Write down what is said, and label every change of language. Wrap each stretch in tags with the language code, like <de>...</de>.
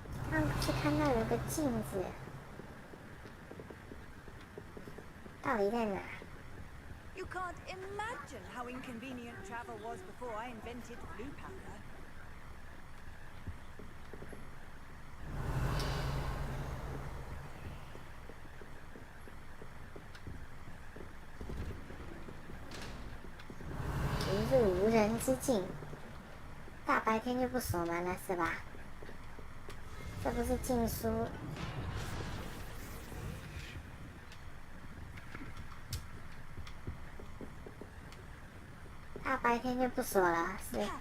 <zh>刚不是看到有个镜子，到底在哪？</zh> <en>You can't imagine how inconvenient travel was before I invented blue powder.</en> <zh>一入无人之境，大白天就不锁门了是吧？这不是禁书。大白天就不锁了，是。</zh>